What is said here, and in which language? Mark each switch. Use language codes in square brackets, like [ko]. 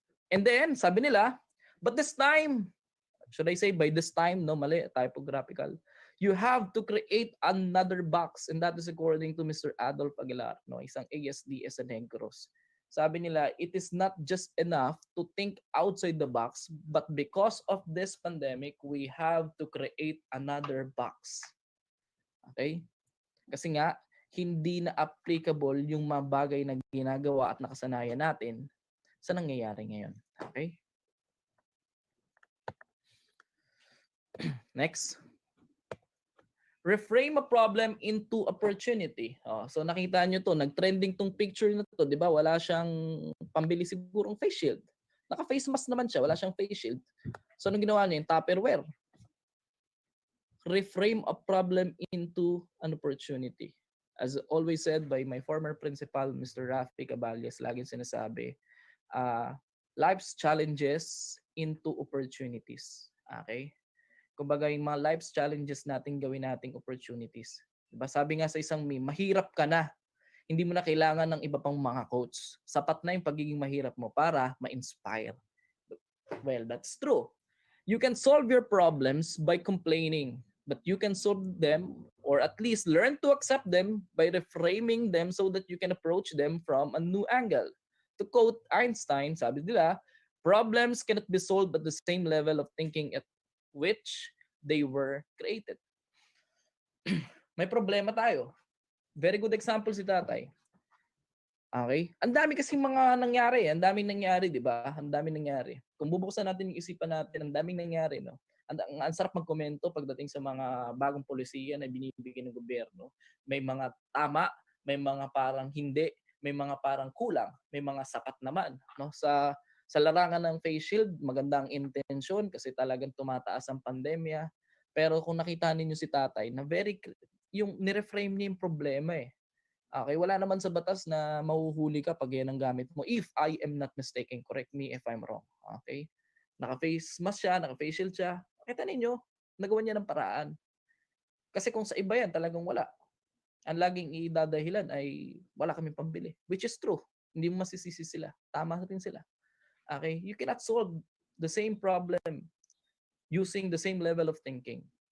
[en] And then, [tl] sabi nila, [en] but this time, should I say by this time, no, mali, typographical, you have to create another box, and that is according to Mr. Adolf Aguilar, no, [tl] isang ASDS sa Negros. Sabi nila, [en] it is not just enough to think outside the box, but because of this pandemic, we have to create another box. Okay? [tl] Kasi nga, hindi na applicable yung mga bagay na ginagawa at nakasanayan natin sa nangyayari ngayon. Okay? [en] Next. Reframe a problem into opportunity. [tl] So nakita nyo to, nag-trending tong picture na to, 'di ba? Wala siyang pambili sigurong face shield. Naka-face mask naman siya, wala siyang face shield. So anong ginawa niya? Yung Tupperware. [en] Reframe a problem into an opportunity. As always said by my former principal, Mr. Rafi Caballes, [tl] laging sinasabi, [en] life's challenges into opportunities. [tl] Okay? Kumbaga yung mga life's challenges natin gawin nating opportunities. Diba? Sabi nga sa isang meme, mahirap ka na. Hindi mo na kailangan ng iba pang mga quotes. Sapat na yung pagiging mahirap mo para ma-inspire. [en] Well, that's true. You can solve your problems by complaining, but you can solve them or at least learn to accept them by reframing them so that you can approach them from a new angle. To quote Einstein, [tl] sabi nila, [en] problems cannot be solved at the same level of thinking at which they were created. [tl] May problema tayo. Very good example si tatay. Okay? Ang dami kasing mga nangyari. Ang daming nangyari, di ba? Ang daming nangyari. Kung bubuksan natin yung isipan natin, ang daming nangyari, no? Ang sarap magkomento pagdating sa mga bagong polisiya na binibigay ng gobyerno. May mga tama, may mga parang hindi, may mga parang kulang, may mga sapat naman, no? Sa larangan ng face shield, magandang intensyon kasi talagang tumataas ang pandemya. Pero kung nakita ninyo si tatay, na yung nireframe niya yung problema eh. Okay, wala naman sa batas na mahuhuli ka pag yan ang gamit mo. [en] If I am not mistaken, correct me if I'm wrong. [tl] Okay? Naka-face mask siya, naka-face shield siya. Kita ninyo, nagawa niya ng paraan. Kasi kung sa iba yan, talagang wala. Ang laging idadahilan ay wala kaming pambili. [en] Which is true. [tl] Hindi mo masisisi sila. Tama rin sila. Okay? [en] You cannot solve the same problem using the same level of thinking.